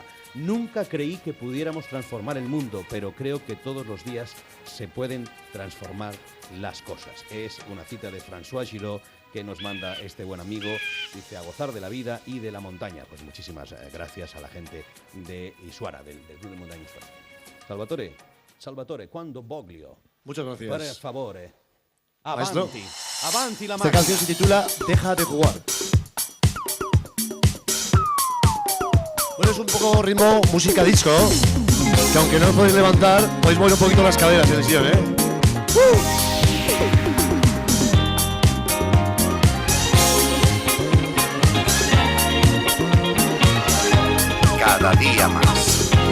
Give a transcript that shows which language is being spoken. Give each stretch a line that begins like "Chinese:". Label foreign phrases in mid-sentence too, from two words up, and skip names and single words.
Spanish: Nunca creí que pudiéramos transformar el mundo, pero creo que todos los días se pueden transformar las cosas. Es una cita de François Giraud que nos manda este buen amigo. Dice, a gozar de la vida y de la montaña. Pues muchísimas gracias a la gente de Isuara, del Club de Montaña Isuara.
Italian: Salvatore, quando voglio.
Spanish: Muchas gracias.
Italian: Per favore. Maestro. Avanti. Avanti la
Spanish: Esta
Italian: mano.
Spanish: canción se titula Deja de jugar. Bueno, es un poco ritmo música disco, que aunque no os podéis levantar, podéis mover un poquito las caderas en el sillón, ¿eh? Cada día más.